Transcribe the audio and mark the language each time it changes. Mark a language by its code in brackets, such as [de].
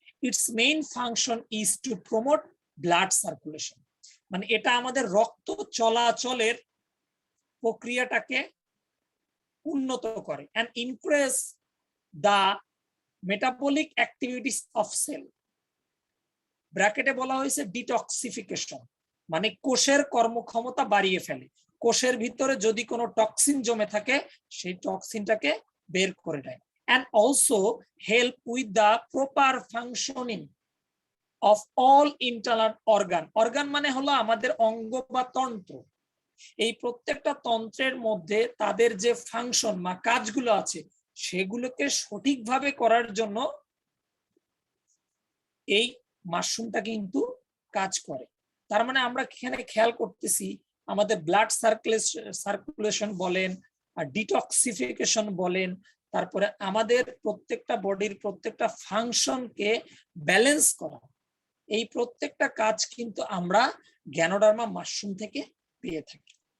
[en] it's main function is to promote blood circulation, [bn] মানে এটা আমাদের রক্ত চলাচলের প্রক্রিয়াটাকে উন্নত করে, [en] and increase the metabolic activities of cell, [bn] ব্র্যাকেটে বলা হয়েছে ডিটক্সিফিকেশন, মানে কোষের কর্মক্ষমতা বাড়িয়ে ফেলে। কোষের ভিতরে যদি কোনো টক্সিন জমে থাকে সেই টক্সিনটাকে বের করে দেয়। [en] and also help with the proper functioning of all internal organ [bn] মানে হলো আমাদের অঙ্গ বা তন্ত্র। এই প্রত্যেকটা তন্ত্রের মধ্যে তাদের যে ফাংশন বা কাজগুলো আছে সেগুলোকে সঠিকভাবে করার জন্য এই মাশরুমটা কিন্তু কাজ করে। তার মানে আমরা এখানে খেয়াল করতেছি আমাদের ব্লাড সার্কুলেশন বলেন আর ডিটক্সিফিকেশন বলেন, তারপরে আমাদের প্রত্যেকটা বডির প্রত্যেকটা ফাংশনকে ব্যালেন্স করা, এই প্রত্যেকটা কাজ কিন্তু আমরা গ্যানোডার্মা মাশরুম থেকে পেয়ে থাকি।